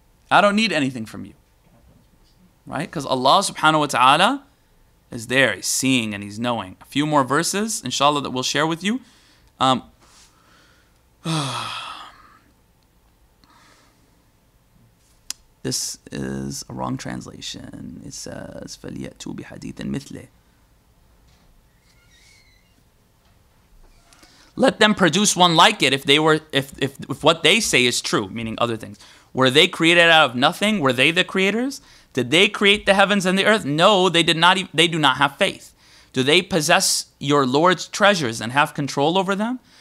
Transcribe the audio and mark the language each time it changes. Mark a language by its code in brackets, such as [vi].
[en] I don't need anything from you. Right? Because Allah subhanahu wa ta'ala is there. He's seeing and He's knowing. A few more verses, inshallah, that we'll share with you. This is a wrong translation. It says, [ar] فَلْيَأْتُوا بِحَدِيثٍ مِثْلِهِ. [en] Let them produce one like it if what they say is true, meaning other things. Were they created out of nothing? Were they the creators? Did they create the heavens and the earth? No, they did not. They do not have faith. Do they possess your Lord's treasures and have control over them?